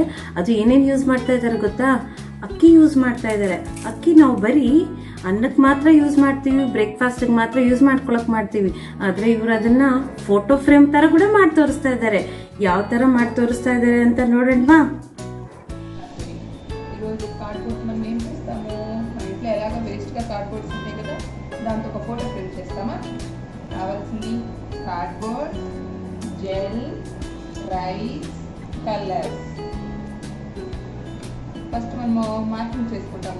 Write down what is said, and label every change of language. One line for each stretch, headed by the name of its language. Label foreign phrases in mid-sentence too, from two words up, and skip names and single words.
Kannada: ಅದು ಏನೇನು ಯೂಸ್ ಮಾಡ್ತಾ ಇದ್ದಾರೆ ಗೊತ್ತಾ? ಅಕ್ಕಿ ಯೂಸ್ ಮಾಡ್ತಾ ಇದ್ದಾರೆ. ಅಕ್ಕಿ ನಾವು ಬರೀ ಅನ್ನಕ್ಕೆ ಮಾತ್ರ ಯೂಸ್ ಮಾಡ್ತೀವಿ, ಬ್ರೇಕ್ಫಾಸ್ಟ್ಗೆ ಮಾತ್ರ ಯೂಸ್ ಮಾಡ್ಕೊಳಕ್ ಮಾಡ್ತೀವಿ. ಆದರೆ ಇವರು ಅದನ್ನ ಫೋಟೋ ಫ್ರೇಮ್ ತರ ಕೂಡ ಮಾಡಿ ತೋರಿಸ್ತಾ ಇದ್ದಾರೆ. ಯಾವ ತರ ಮಾಡಿ తోరుస్తా ఇದ್ದಾರೆ ಅಂತ ನೋಡೋಣವಾ?
Telugu: ఈరోజు కార్డ్బోర్డ్ మనం ఏం చేస్తాము, మన ఇంట్లో ఎలాగో వేస్ట్గా కార్డ్బోర్డ్స్ ఉంటాయి కదా, దాంతో ఒక ఫోటో ఫ్రేమ్ చేస్తామా? కావాల్సింది కార్డ్బోర్డ్, జెల్, రైస్, కలర్స్. ఫస్ట్ మనము మార్కింగ్ చేసుకుంటాము.